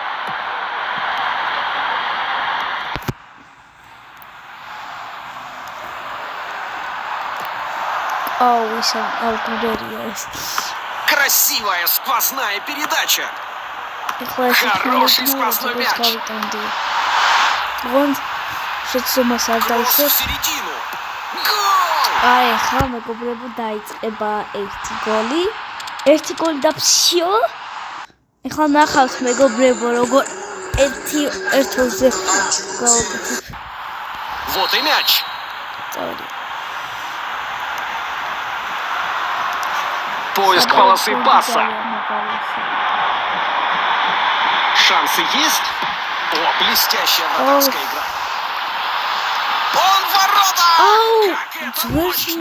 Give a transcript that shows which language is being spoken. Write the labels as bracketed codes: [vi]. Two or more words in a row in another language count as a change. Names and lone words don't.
[ru] Красивая сквозная передача. Хороший сквозной мяч. Вон Кросс в середину. Гол! [ka] Აი, ხა მეგობრებო დაიწყება ერთი გოლი და всё. ეხლა ნახავთ მეგობრებო, როგორ ერთზე გავაკეთებ. [ru] Вот и мяч. Поиск полосы паса. Шансы есть? О, блестящая вратарская игра. Он в ворота! Как это точно!